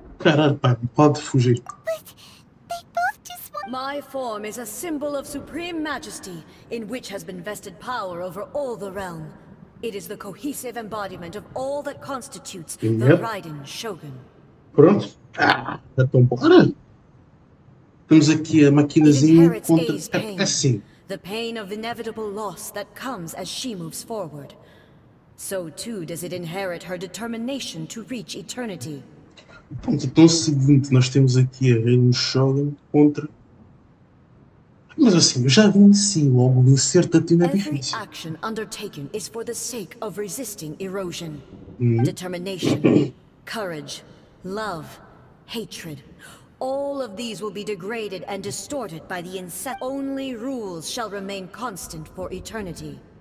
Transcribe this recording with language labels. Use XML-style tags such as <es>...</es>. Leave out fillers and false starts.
<pt>Caralho, pai, pode fugir.</pt> <en>But they both just want... My form is a symbol of supreme majesty, in which has been vested power over all the realm. It is the cohesive embodiment of all that constitutes the Raiden Shogun.</en> <pt>Pronto. Então bora. Temos aqui a maquinazinha contra... assim.</pt> <en>The pain of inevitable loss that comes as she moves forward. So too does it inherit her determination to reach eternity.</en> <pt>Pronto, então é o seguinte, nós temos aqui a Reino Shogun contra... Mas assim, eu já venci, logo vencer tanto é</pt> <en>Every</en> <pt>difícil.</pt> <en>action undertaken is for the sake of resisting erosion. Uhum. Determination, courage, love, hatred. All of these will be degraded and distorted by the incest. Only rules shall remain constant for eternity.</en>